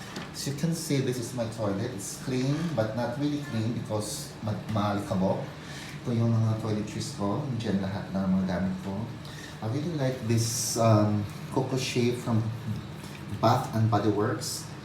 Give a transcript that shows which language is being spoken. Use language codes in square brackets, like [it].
[en] As you can see, this is my toilet. It's clean, but not really clean because maalikabok. [tl] Ito yung mga toiletries ko. Diyan lahat ng mga gamit ko. [en] I really like this Coco Shea from Bath and Body Works.